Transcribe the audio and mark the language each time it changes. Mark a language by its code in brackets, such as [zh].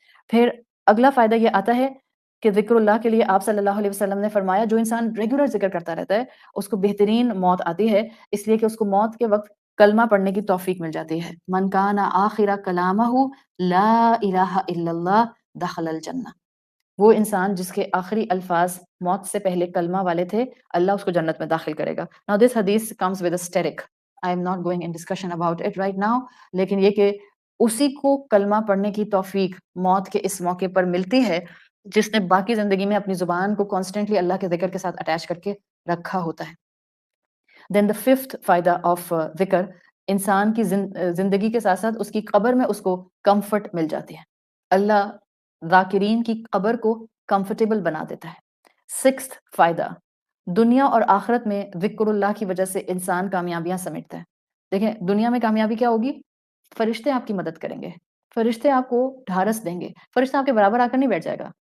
[ur] پھر اگلا فائدہ یہ آتا ہے کہ ذکر اللہ کے لیے آپ صلی اللہ علیہ وسلم نے فرمایا جو انسان ریگولر ذکر کرتا رہتا ہے اس کو بہترین موت آتی ہے، اس لیے کہ اس کو موت کے وقت کلمہ پڑھنے کی توفیق مل جاتی ہے۔ [ar] من کان آخر کلامہ لا الہ الا اللہ دخل الجنہ۔ [ur] وہ انسان جس کے آخری الفاظ موت سے پہلے کلمہ والے تھے، اللہ اس کو جنت میں داخل کرے گا۔ [en] Now this hadith comes with a asterisk. I am not going in discussion about it right now. [ur] لیکن یہ کہ اسی کو کلمہ پڑھنے کی توفیق موت کے اس موقع پر ملتی ہے جس نے باقی زندگی میں اپنی زبان کو کانسٹنٹلی اللہ کے ذکر کے ساتھ اٹیچ کر کے رکھا ہوتا ہے۔ [en] then the fifth [ur] فائدہ آف ذکر، انسان کی زندگی کے ساتھ ساتھ اس کی قبر میں اس کو کمفرٹ مل جاتی ہے۔ اللہ ذاکرین کی قبر کو کمفرٹیبل بنا دیتا ہے۔ سکستھ فائدہ، دنیا اور آخرت میں ذکر اللہ کی وجہ سے انسان کامیابیاں سمیٹتا ہے۔ دیکھیں دنیا میں کامیابی کیا ہوگی؟ فرشتے آپ کی مدد کریں گے، فرشتے آپ کو ڈھارس دیں گے، فرشتہ آپ کے برابر آ کر نہیں بیٹھ جائے گا،